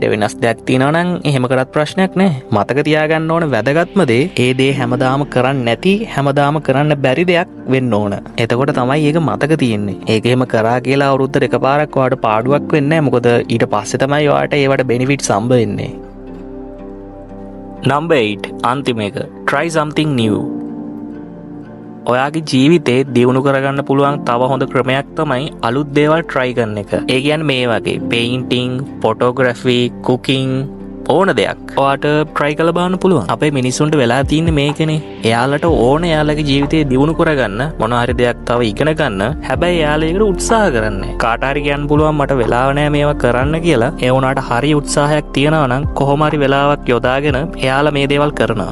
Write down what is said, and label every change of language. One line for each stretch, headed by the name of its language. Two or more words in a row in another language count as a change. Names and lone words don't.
Sinhala: ඊට වෙනස් දෙයක් තියෙනවා නම් එහෙම කරත් ප්‍රශ්නයක් නැහැ. මතක තියාගන්න ඕන වැදගත්ම දේ ඒ දේ හැමදාම කරන්න නැති හැමදාම කරන්න බැරි දෙයක් වෙන්න ඕන. එතකොට තමයි ඒක මතක තියෙන්නේ. ඒක එහෙම කරා කියලා අවුරුද්දට එකපාරක් ඔයාට පාඩුවක් වෙන්නේ නැහැ. මොකද ඊට පස්සේ තමයි ඔයාට ඒවට බෙනිෆිට්ස් හම්බ වෙන්නේ. Number 8. අන්තිම එක.
English: Try something new.
Sinhala: ඔයාගේ ජීවිතේ දියුණු කරගන්න පුළුවන් තව හොඳ ක්‍රමයක් තමයි අලුත් දේවල් try කරන එක. ඒ කියන්නේ මේ වගේ painting, photography, cooking ඕන දෙයක් ඔයාට try කරලා බලන්න පුළුවන්. අපේ මිනිස්සුන්ට වෙලා තියෙන්නේ මේකනේ. එයාලට ඕන එයාලගේ ජීවිතේ දියුණු කරගන්න මොනවා හරි දෙයක් තව ඉගෙන ගන්න. හැබැයි එයාලා ඒකට උත්සාහ කරන්නේ. කාට හරි කියන්න පුළුවන් මට වෙලාව නැහැ මේවා කරන්න කියලා. ඒ වුණාට හරි උත්සාහයක් තියනවා නම් කොහොම හරි වෙලාවක් යොදාගෙන එයාලා මේ දේවල් කරනවා.